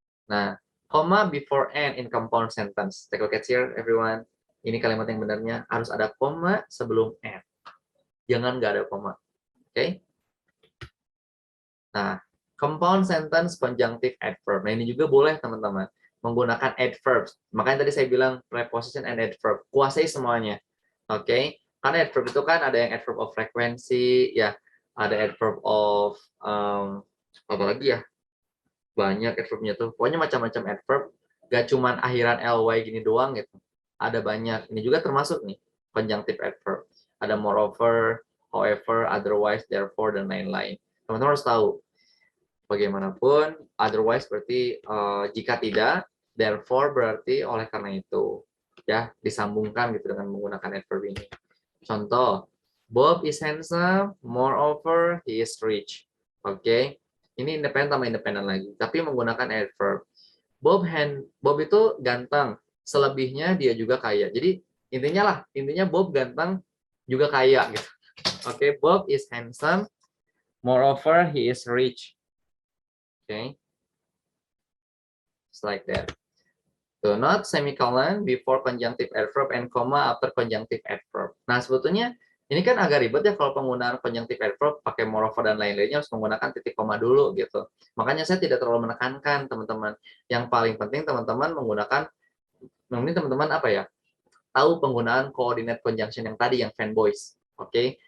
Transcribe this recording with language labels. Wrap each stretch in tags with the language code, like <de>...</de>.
<en>Nah, comma before and in compound sentence. Take a look at here, everyone.</en> <id>Ini kalimat yang benarnya harus ada koma sebelum and. Jangan nggak ada koma. Oke? Nah, compound sentence conjunctive adverb. Nah, ini juga boleh, teman-teman. Menggunakan adverbs. Makanya tadi saya bilang preposition and adverb. Kuasai semuanya. Oke? Karena adverb itu kan ada yang adverb of frequency, ya. Ada adverb of, apa lagi ya? Banyak adverbnya tuh. Pokoknya macam-macam adverb. Gak cuman akhiran ly gini doang gitu. Ada banyak. Ini juga termasuk nih, conjunctive adverb. Ada moreover, however, otherwise, therefore, dan lain-lain. Teman-teman harus tahu. Bagaimanapun, otherwise berarti jika tidak, therefore berarti oleh karena itu. Ya, disambungkan gitu dengan menggunakan adverb ini.</id> <en>Contoh, Bob is handsome, moreover, he is rich.</en> <id>Oke, ini independen sama independen lagi, tapi menggunakan adverb. Bob itu ganteng, selebihnya dia juga kaya. Jadi intinya Bob ganteng juga kaya gitu.</id> <en>Oke, Bob is handsome, moreover, he is rich. Okay, just like that. Do not semicolon before conjunctive adverb and comma after conjunctive adverb.</en> <id>Nah, sebetulnya ini kan agak ribet ya kalau penggunaan conjunctive adverb pakai moreover dan lain-lainnya harus menggunakan titik koma dulu gitu. Makanya saya tidak terlalu menekankan, teman-teman. Yang paling penting teman-teman menggunakan, ini teman-teman apa ya? Tahu penggunaan coordinate conjunction yang tadi yang fanboys. Oke?</id>